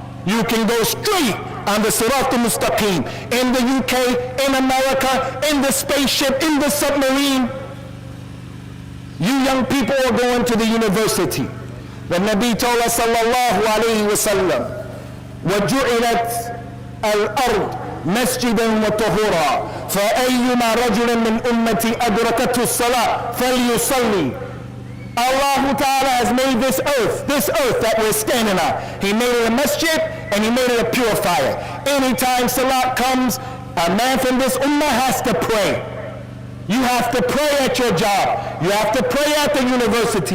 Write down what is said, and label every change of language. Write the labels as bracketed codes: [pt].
[en] You can go straight on the Sirat al-Mustaqim. In the UK, in America, in the spaceship, in the submarine. You young people are going to the university. The Nabi told us, sallallahu alayhi wa sallam, [ar] وَجُعِلَتْ الأرض مسجدا وطهورا فأيما رجل من أمتي أدركته الصلاة فليصلي. [en] Allah Ta'ala has made this earth that we're standing on. He made it a masjid and He made it a purifier. Anytime salat comes, a man from this ummah has to pray. You have to pray at your job. You have to pray at the university.